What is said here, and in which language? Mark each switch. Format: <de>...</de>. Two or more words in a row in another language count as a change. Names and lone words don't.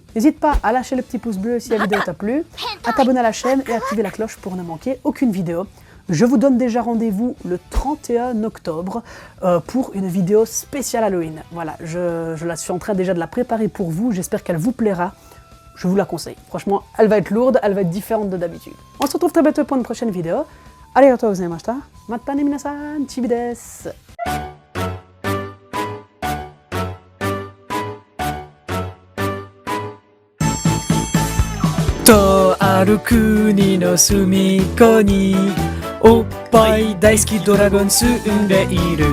<fr>N'hésite pas à lâcher le petit pouce bleu si la vidéo t'a plu, à t'abonner à la chaîne et à activer la cloche pour ne manquer aucune vidéo. Je vous donne déjà rendez-vous le 31 octobre pour une vidéo spéciale Halloween. Voilà, je la suis en train déjà de la préparer pour vous. J'espère qu'elle vous plaira. Je vous la conseille. Franchement, elle va être lourde, elle va être différente de d'habitude. On se retrouve très bientôt pour une prochaine vidéo.</fr> <ja>ありがとうございました。またね皆さん、ちびです. とある国の隅っこにおっぱい大好きドラゴン住んでいる。</ja>